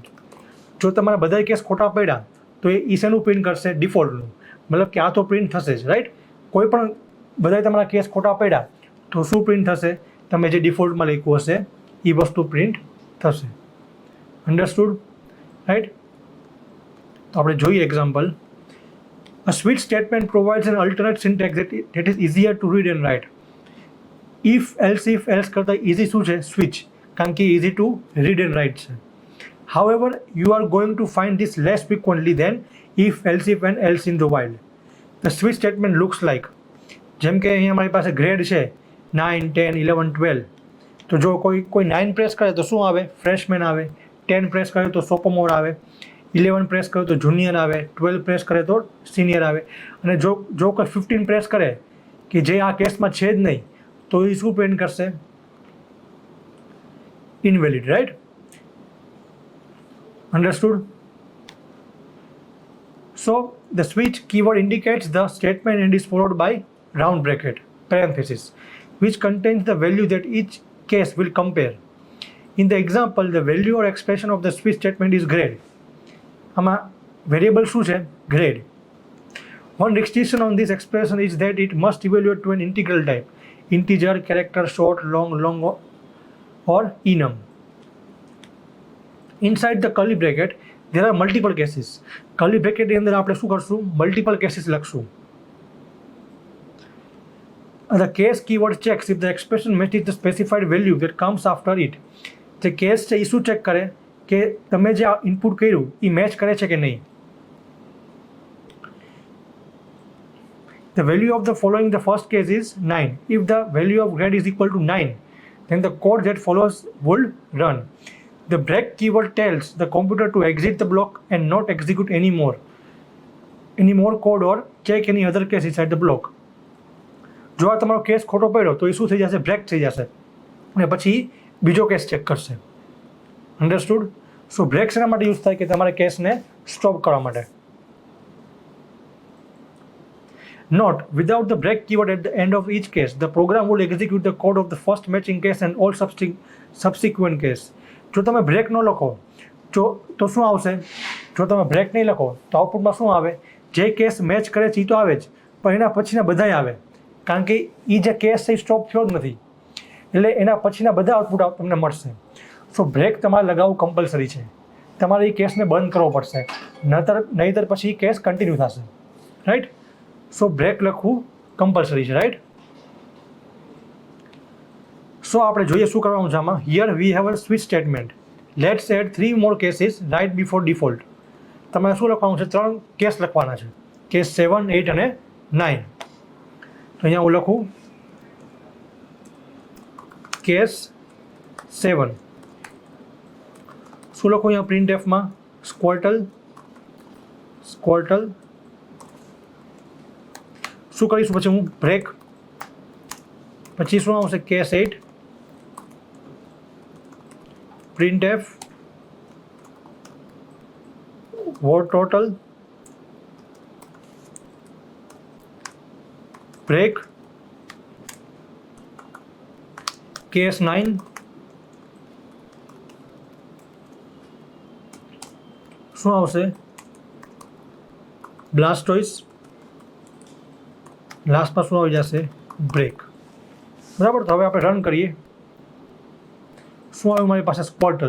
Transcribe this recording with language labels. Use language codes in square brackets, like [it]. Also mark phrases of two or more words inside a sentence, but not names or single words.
[gu] જો તમારા બધા કેસ ખોટા પડ્યા તો એ શેનું પ્રિન્ટ કરશે, ડિફોલ્ટનું. મતલબ કે આ તો પ્રિન્ટ થશે જ, રાઈટ. કોઈ પણ બધા તમારા કેસ ખોટા પડ્યા તો શું પ્રિન્ટ થશે, તમે જે ડિફોલ્ટમાં લખ્યું હશે એ વસ્તુ પ્રિન્ટ થશે. અન્ડરસ્ટુડ, રાઈટ. તો આપણે જોઈએ એક્ઝામ્પલ. [en] A switch statement provides an alternate syntax that is easier to read and write. [gu] ઇફ એલ્સ કરતાં ઇઝી શું છે? સ્વિચ, કારણ કે [en] easy to read and write [gu] છે. [en] However, you are going to find this less frequently than if, and else in the wild. The switch statement looks like, [gu] જેમ કે અહીંયા મારી પાસે ગ્રેડ છે 9, 10, 11, 12. તો જો કોઈ 9 પ્રેસ કરે તો શું આવે? ફ્રેશમેન આવે. 10 પ્રેસ કરે તો સોપોમોર આવે. 11 પ્રેસ કરે તો જુનિયર આવે. 12 પ્રેસ કરે તો સિનિયર આવે. અને જો કોઈ 15 પ્રેસ કરે કે જે આ કેસમાં છે જ નહીં, તો એ શું પ્રિન્ટ કરશે? ઇનવેલિડ, રાઈટ? [en] Understood? So the switch keyword indicates the statement and is followed by round bracket, parenthesis, which contains the value that each case will compare. In the example, the value or expression of the switch statement is grade. [gu] આમાં variable શું છે? [en] Grade. One restriction on this expression is that it must evaluate to an integral type, integer, character, short, long or enum. Inside the curly bracket there are multiple cases. curly bracket [gu] ની અંદર આપણે શું કરશું? મલ્ટિપલ કેસીસ લખશું. [en] The case keyword checks if the expression matches the specified value that comes after it. [gu] જે કેસ છે એ શું ચેક કરે કે તમે જે ઇનપુટ કર્યું એ મેચ કરે છે કે નહીં. [en] The value of the following the first case is 9. If the value of grade is equal to 9, then the code that follows would run. The break keyword tells the computer to exit the block and not execute any more code or check any other case inside the block. [gu] જો આ તમારો કેસ ખોટો પડ્યો તો એ શું થઈ જશે? બ્રેક થઈ જશે અને પછી બીજો કેસ ચેક કરશે. અન્ડરસ્ટુડ? સો બ્રેક શેના માટે યુઝ થાય? કે તમારે કેસને સ્ટોપ કરવા માટે. [en] Note, without the break keyword at the end of each case, the program will execute the code of the first matching case and all subsequent case. [gu] જો તમે બ્રેક ન લખો તો શું આવશે? જો તમે બ્રેક નહીં લખો તો આઉટપુટમાં શું આવે? જે કેસ મેચ કરે છે એ તો આવે જ, પણ એના પછીના બધાય આવે, કારણ કે એ જે કેસ છે એ સ્ટોપ થયો જ નથી, એટલે એના પછીના બધા આઉટપુટ તમને મળશે. સો બ્રેક તમારે લગાવવું કમ્પલસરી છે. તમારે એ કેસને બંધ કરવો પડશે, નહીંતર પછી કેસ કન્ટિન્યુ થશે, રાઈટ? સો બ્રેક લખવું કમ્પલસરી છે, રાઈટ? સો આપણે જોઈએ શું કરવાનું છે આમાં. [en] Here we have a switch statement. Let's add 3 more cases right before default. [gu] તમારે શું લખવાનું છે? 3 કેસ લખવાના છે. કેસ 7, 8 અને 9. તો અહીંયા હું લખું કેસ 7. શું લખું અહીંયા પ્રિન્ટ એફમાં? સ્ક્વોર્ટલ. શું કરીશું પછી હું? બ્રેક. પછી શું આવશે? કેસ 8, printf, [en] word total, break, case 9, [gu] શું આવશે? બ્લાસ્ટોઇસ. લાસ્ટમાં શું આવી જશે? બ્રેક. બરાબર. તો હવે આપણે રન કરીએ. શું આવ્યું મારી પાસે? સ્ક્વોર્ટલ.